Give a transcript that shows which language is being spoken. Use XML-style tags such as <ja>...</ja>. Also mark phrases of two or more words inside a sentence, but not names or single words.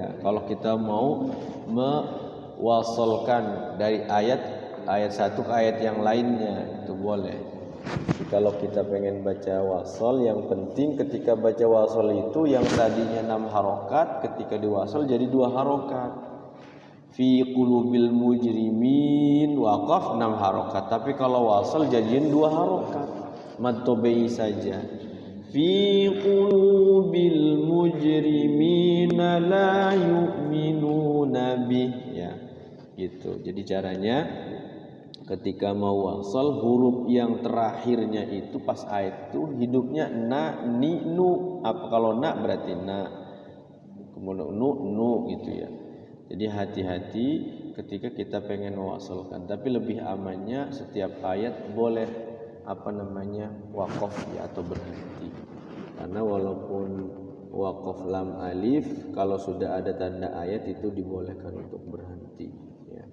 <id>Kalau kita mau mewasalkan dari ayat 1 ke ayat yang lainnya itu boleh. Kalau kita pengen baca wasol, yang penting ketika baca wasol itu yang tadinya 6 harokat, ketika diwasol jadi 2 harokat.</id> <ar>Fi qulubil mujrimin</ar> <id>waqaf 6 harokat, tapi kalau wasol jadiin 2 harokat.</id> <ar>Mad tabi'i</ar> <id>saja.</id> <ar>Fi qulubil mujrimina la yu'minuna bih, ya.</ar> <id>Gitu. Jadi caranya ketika mau wasal, huruf yang terakhirnya itu pas ayat itu hidupnya na, ni, nu. Apa kalau na berarti na, kemudian nu gitu ya. Jadi hati-hati ketika kita pengen mewasalkan. Tapi lebih amannya setiap ayat boleh waqaf ya, atau berhenti. Karena walaupun waqaf lam alif, kalau sudah ada tanda ayat itu dibolehkan untuk berhenti ya.</id>